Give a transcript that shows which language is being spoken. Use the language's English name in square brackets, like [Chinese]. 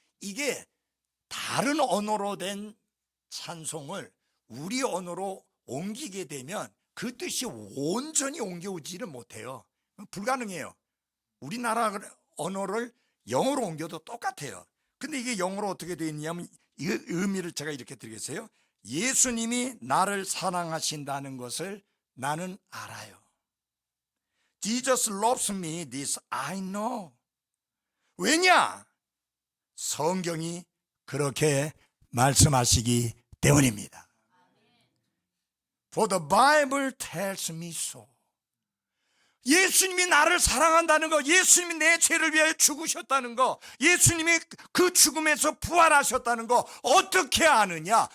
[Korean] 이게 다른 언어로 된 찬송을 우리 언어로 옮기게 되면 그 뜻이 온전히 옮겨오지를 못해요. 불가능해요. 우리나라 언어를 영어로 옮겨도 똑같아요. 근데 이게 영어로 어떻게 되어 있냐면 이 의미를 제가 이렇게 드리겠어요. 예수님이 나를 사랑하신다는 것을 나는 알아요. [English] Jesus loves me, this I know. [Korean] 왜냐? 성경이 그렇게 말씀하시기 때문입니다. [English] For the Bible tells me so. [Korean] 예수님이 나를 사랑한다는 거, 예수님이 내 죄를 위하여 죽으셨다는 거, 예수님이 그 죽음에서 부활하셨다는 거 어떻게 아느냐?